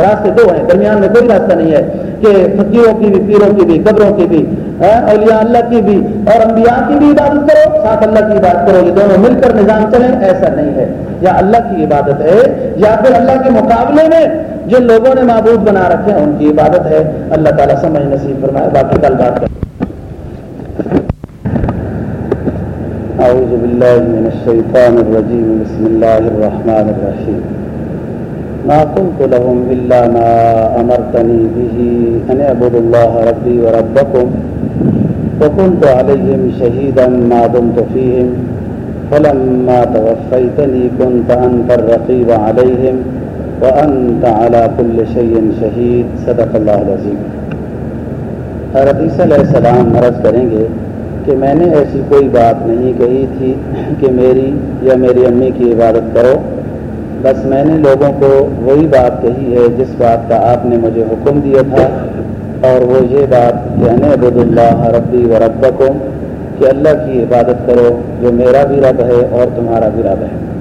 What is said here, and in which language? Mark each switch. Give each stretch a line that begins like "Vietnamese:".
Urdu: راستے دو ہیں, درمیان میں کوئی راستہ نہیں ہے کہ فقیروں کی بھی پیروں کی بھی قبروں کی بھی اولیاء اللہ کی بھی اور انبیاء کی بھی عبادت کرو ساتھ اللہ کی عبادت کرو, یہ دونوں مل کر نظام چلیں, ایسا نہیں ہے. یا اللہ کی عبادت ہے یا پھر اللہ کے مقابلے میں جن لوگوں نے معبود بنا رکھے ہیں ان کی عبادت ہے. اللہ تعالیٰ سمجھ نصیب فرمائے. باقی کل بات کریں.
Arabic: أعوذ بالله من الشيطان الرجيم بسم الله الرحمن الرحيم ما قلت لهم إلا ما أمرتني به أن أعبد الله ربي وربكم وكنت عليهم شهيدا ما دمت فيهم فلما توفيتني كنت أنت الرقيب عليهم وأنت على كل شيء شهيد صدق الله العظيم.
Urdu: حضرت عیسیٰ علیہ السلام عرض کریں گے کہ میں نے ایسی کوئی بات نہیں کہی تھی کہ میری یا میری امی کی عبادت کرو, بس میں نے لوگوں کو وہی بات کہی ہے جس بات کا آپ نے مجھے حکم دیا تھا, اور وہ یہ بات کہ
Arabic: انا عبد اللہ ربی و ربکم
Urdu: کہ اللہ کی عبادت کرو جو میرا بھی رب ہے اور تمہارا بھی رب ہے.